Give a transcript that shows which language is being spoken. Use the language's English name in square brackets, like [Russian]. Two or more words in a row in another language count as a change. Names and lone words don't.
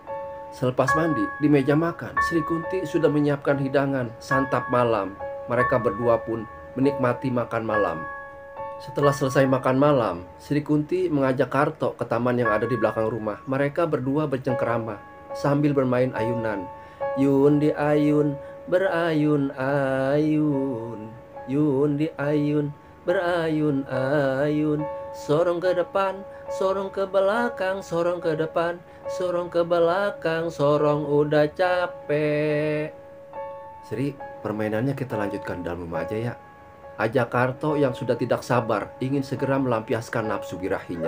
[Indonesian] Selepas mandi, di meja makan, Sri Kunti sudah menyiapkan hidangan santap malam. Mereka berdua pun menikmati makan malam. Setelah selesai makan malam, Sri Kunti mengajak Karto ke taman yang ada di belakang rumah. Mereka berdua bercengkerama sambil bermain ayunan. "Yun di ayun, berayun-ayun, yun di ayun, berayun-ayun. Sorong ke depan, sorong ke belakang, sorong ke depan, sorong ke belakang, sorong udah capek." "Sri, permainannya kita lanjutkan dalam rumah aja ya," ajak Karto yang sudah tidak sabar ingin segera melampiaskan nafsu birahinya.